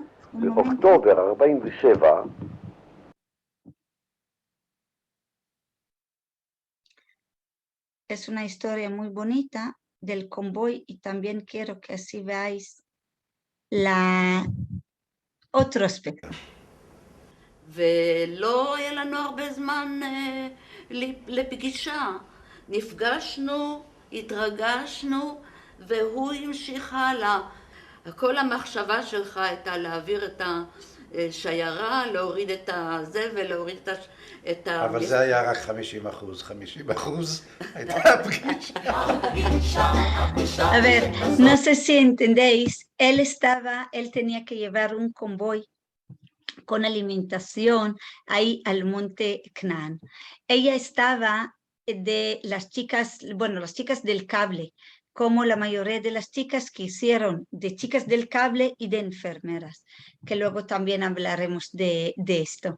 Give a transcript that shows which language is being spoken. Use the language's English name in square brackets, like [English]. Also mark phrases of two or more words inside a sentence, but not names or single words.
[Hebrew] באוקטובר 47 [Spanish] es una historia muy bonita del convoy y también quiero que así veáis otro aspecto. [Hebrew] ולא היה לנו הרבה זמן לפגישה. נפגשנו, התרגשנו, והוא המשיך הלאה. כל המחשבה שלך הייתה להעביר את השיירה, להוריד את הזבל, להוריד את ה... אבל זה היה רק 50%. 50% הייתה הפגישה. [Spanish] A ver, no sé si entendéis, él tenía que llevar un convoy con alimentación ahí al monte Canaán. Ella estaba de las chicas del cable, como la mayoría de las chicas que hicieron de chicas del cable y de enfermeras, que luego también hablaremos de esto.